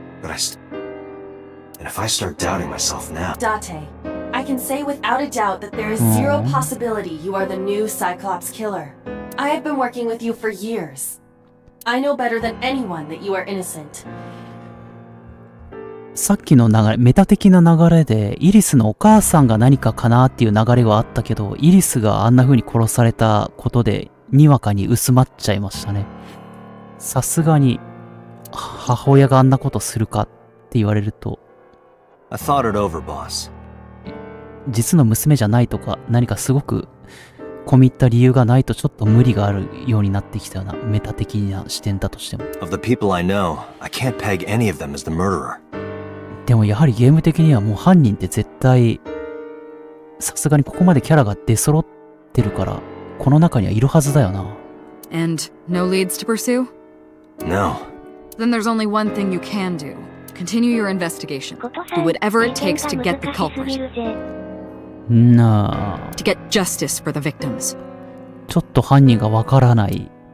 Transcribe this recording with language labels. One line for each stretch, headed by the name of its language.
English: But And if I start doubting myself now... Date, I can say without a doubt that there is zero possibility you are the new Cyclops killer. I have been working with you for years. I know better than anyone that you are innocent.
Japanese: さっきの流れ、メタ的な流れで、イリスのお母さんが何かかなっていう流れはあったけど、イリスがあんな風に殺されたことで、にわかに薄まっちゃいましたね。さすがに、母親があんなことするかって言われると、
English: I thought it over, boss.
Japanese: 実の娘じゃないとか、何かすごく込み入った理由がないとちょっと無理があるようになってきたようなメタ的な視点だとしても。
English: Of the people I know, I can't peg any of them as the murderer.
Japanese: でもやはりゲーム的にはもう犯人って絶対、さすがにここまでキャラが出揃ってるから、この中にはいるはずだよな。
English: And no leads to pursue? No. Then there's only one thing you can do. Continue your investigation. Do whatever it takes to get the culprit.
Japanese: なあ。
English: To get justice for the victims.
Japanese: ちょっと犯人がわからない。